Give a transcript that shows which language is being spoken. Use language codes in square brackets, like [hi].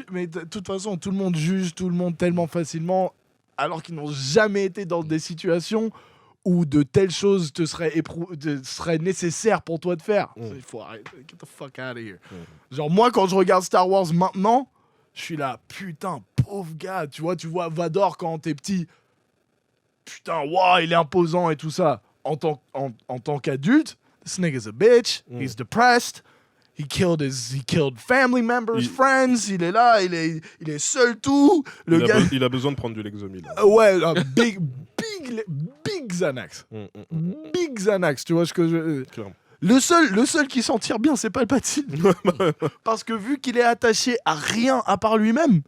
[fr] Mais de toute façon, tout le monde juge tout le monde tellement facilement, alors qu'ils n'ont jamais été dans des situations où de telles choses te seraient nécessaires pour toi de faire. Il faut arrêter. [en] Get the fuck out of here. [fr] Genre, moi, quand je regarde Star Wars maintenant, je suis là, putain, pauvre gars. Tu vois Vador quand t'es petit. Putain, wow, il est imposant et tout ça. En tant qu'adulte, [en] this nigga's a bitch. He's depressed. He killed family members, friends. [fr] Il est là, il est seul tout. Il a besoin de prendre du Lexomil. Ouais, big Xanax. Big Xanax, tu vois ce que je... Le seul qui s'en tire bien, c'est Palpatine. Parce que vu qu'il est attaché à rien à part lui-même,